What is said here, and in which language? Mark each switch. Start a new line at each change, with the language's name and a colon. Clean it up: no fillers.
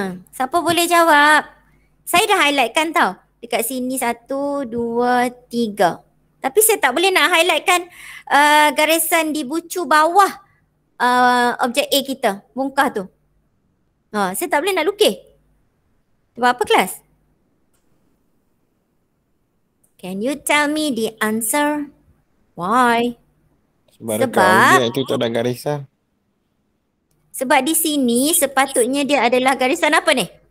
Malay: Siapa boleh jawab? Saya dah highlightkan tau. Dekat sini 1, 2, 3. Tapi saya tak boleh nak highlightkan garisan di bucu bawah objek A kita, bongkah tu. Saya tak boleh nak lukis. Sebab apa kelas?
English: Can you tell me the answer? Why?
Malay: Sebab objek itu tak ada garisan. Sebab di sini sepatutnya dia adalah garisan apa ni?